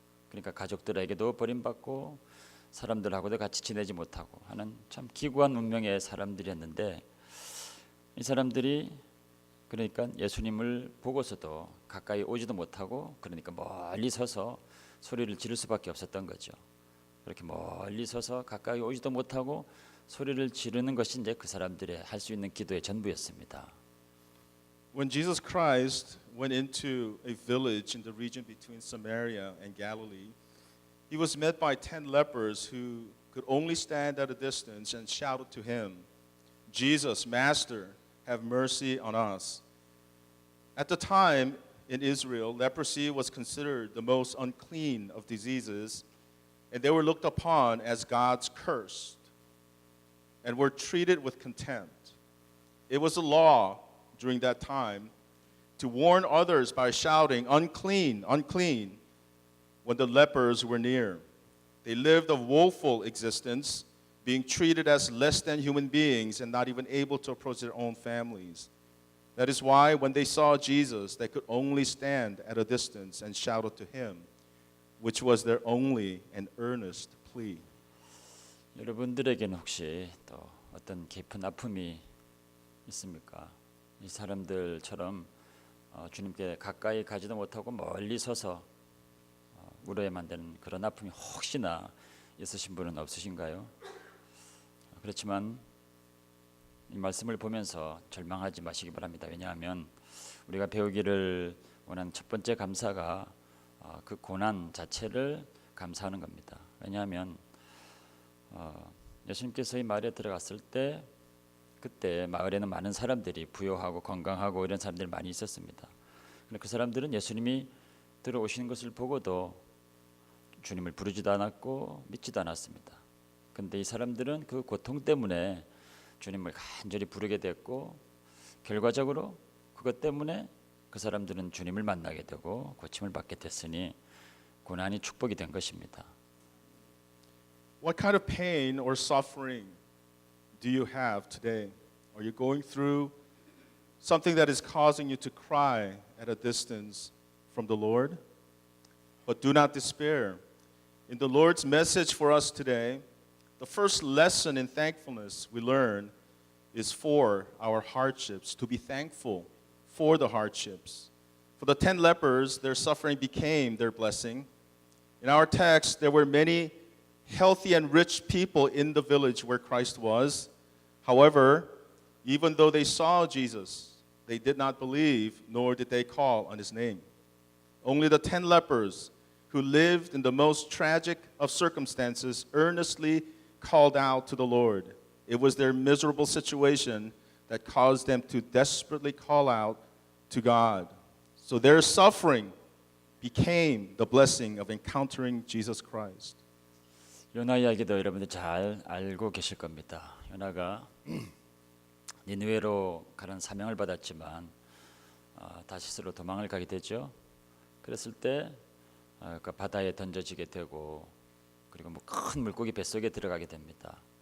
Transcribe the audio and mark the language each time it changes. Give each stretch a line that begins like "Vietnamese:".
Korean: 그러니까 가족들에게도 버림받고 사람들하고도 같이 지내지 못하고 하는 참 기구한 운명의 사람들이었는데 이 사람들이 그러니까 예수님을 보고서도 가까이 오지도 못하고 그러니까 멀리 서서 소리를 지를 수밖에 없었던 거죠. 그렇게 멀리 서서 가까이 오지도 못하고 소리를 지르는 것이 이제 그 사람들의 할 수 있는 기도의 전부였습니다.
English: When Jesus Christ went into a village in the region between Samaria and Galilee, he was met by 10 lepers who could only stand at a distance and shouted to him, Jesus, Master, have mercy on us. At the time in Israel, leprosy was considered the most unclean of diseases, and they were looked upon as God's curse and were treated with contempt. It was a law during that time to warn others by shouting, unclean, unclean, when the lepers were near. They lived a woeful existence, being treated as less than human beings and not even able to approach their own families. That is why when they saw Jesus, they could only stand at a distance and shout out to him, which was their only and earnest plea.
Korean: 여러분들에게는 혹시 또 어떤 깊은 아픔이 있습니까? 이 사람들처럼 주님께 가까이 가지도 못하고 멀리 서서 울어야만 되는 그런 아픔이 혹시나 있으신 분은 없으신가요? 그렇지만 이 말씀을 보면서 절망하지 마시기 바랍니다. 왜냐하면 우리가 배우기를 원하는 첫 번째 감사가 그 고난 자체를 감사하는 겁니다. 왜냐하면 예수님께서 이 마을에 들어갔을 때 그때 마을에는 많은 사람들이 부유하고 건강하고 이런 사람들이 많이 있었습니다. 그런데 그 사람들은 예수님이 들어오시는 것을 보고도 주님을 부르지도 않았고 믿지도 않았습니다. 그런데 이 사람들은 그 고통 때문에 주님을 간절히 부르게 됐고 결과적으로 그것 때문에 그 사람들은 주님을 만나게 되고 고침을 받게 됐으니 고난이 축복이 된 것입니다.
English: What kind of pain or suffering do you have today? Are you going through something that is causing you to cry at a distance from the Lord? But do not despair. In the Lord's message for us today, the first lesson in thankfulness we learn is for our hardships, to be thankful for the hardships. For the 10 lepers, their suffering became their blessing. In our text, there were many healthy and rich people in the village where Christ was. However, even though they saw Jesus, they did not believe, nor did they call on his name. Only the 10 lepers who lived in the most tragic of circumstances earnestly called out to the Lord. It was their miserable situation that caused them to desperately call out to God. So their suffering became the blessing of encountering Jesus Christ.
Korean: 요나 이야기도 여러분들 잘 알고 계실 겁니다. 요나가 니느웨로 가는 사명을 받았지만 다시스로 도망을 가게 되죠. 그랬을 때 그 바다에 던져지게 되고 그리고 뭐 큰 물고기 뱃속에 들어가게 됩니다.